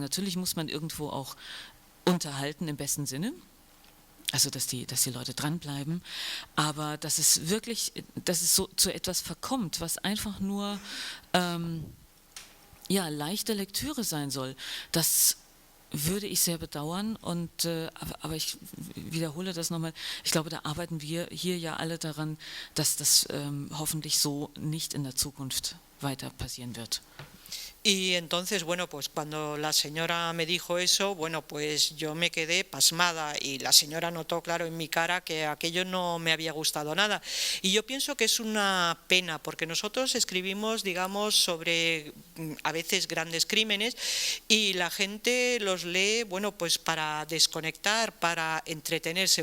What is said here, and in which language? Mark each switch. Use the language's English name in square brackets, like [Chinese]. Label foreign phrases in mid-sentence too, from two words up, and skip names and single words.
[German] Natürlich muss man irgendwo auch unterhalten im besten Sinne, also dass die Leute dranbleiben, aber dass es so zu etwas verkommt, was einfach nur leichte Lektüre sein soll, das würde ich sehr bedauern, aber ich wiederhole das nochmal, ich glaube, da arbeiten wir hier ja alle daran, dass das hoffentlich so nicht in der Zukunft weiter passieren wird. [Spanish] Y entonces, bueno, pues cuando la señora me dijo eso, bueno, pues yo me quedé pasmada, y la señora notó claro en mi cara que aquello no me había gustado nada. Y yo pienso que es una pena, porque nosotros escribimos, digamos, sobre a veces grandes crímenes, y la gente los lee, bueno, pues para desconectar, para entretenerse.